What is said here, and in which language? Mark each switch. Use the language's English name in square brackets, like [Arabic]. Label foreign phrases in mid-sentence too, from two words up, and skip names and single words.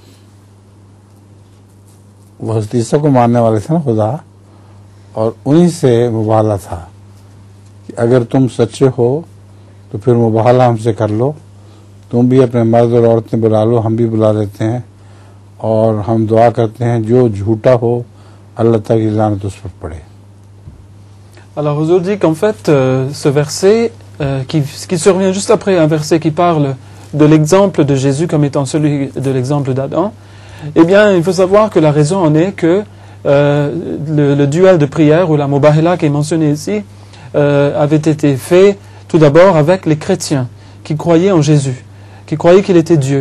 [Urdu] وہ حضرت عیسیٰ کو ماننے والے تھے نا خدا، اور انہی سے مباہلہ تھا کہ اگر تم سچے ہو تو پھر مباہلہ ہم سے کر لو، تم بھی اپنے مرد اور عورتیں بلا لو، ہم بھی بلا لیتے ہیں، اور ہم دعا کرتے ہیں جو جھوٹا ہو اللہ تعالیٰ کی لعنت اس پر پڑے. [French] Alors Huzour dit qu'en fait ce verset qui survient juste après un verset qui parle de l'exemple de Jésus comme étant celui de l'exemple d'Adam, eh bien il faut savoir que la raison en est que le duel de prière ou la mubahila qui est mentionné ici avait été fait tout d'abord avec les chrétiens qui croyaient en Jésus, qui croyaient qu'il était Dieu.